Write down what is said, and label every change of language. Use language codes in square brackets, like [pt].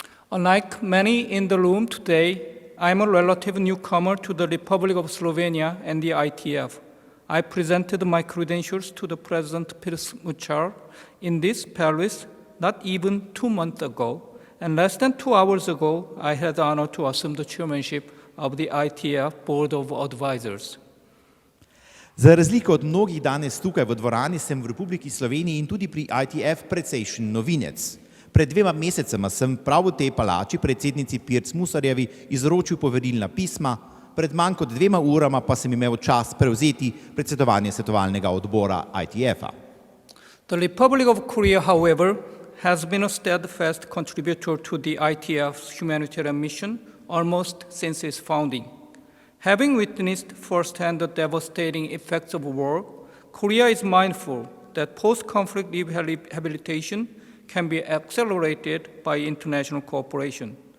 [en] Unlike many in the room today, I am a relative newcomer to the Republic of Slovenia and the ITF. I presented my credentials to the President Pirc Musar in this palace not even 2 months ago, and less than 2 hours ago, I had the honor to assume the chairmanship of the ITF Board of Advisors. [sl] Za razliko od mnogih danes tukaj v dvorani sem v Republiki Sloveniji in tudi pri ITF precejšen novinec. Pred 2 mesecema sem prav v tej palači predsednici Pirc Musarjevi izročil poverilna pisma, pred manj kot 2 urama pa sem imel čas prevzeti predsedovanje svetovalnega odbora ITF-a. [en] The Republic of Korea, however, has been a steadfast contributor to the ITF's humanitarian mission almost since its founding. Having witnessed firsthand the devastating effects of war, Korea is mindful that post-conflict rehabilitation can be accelerated by international cooperation.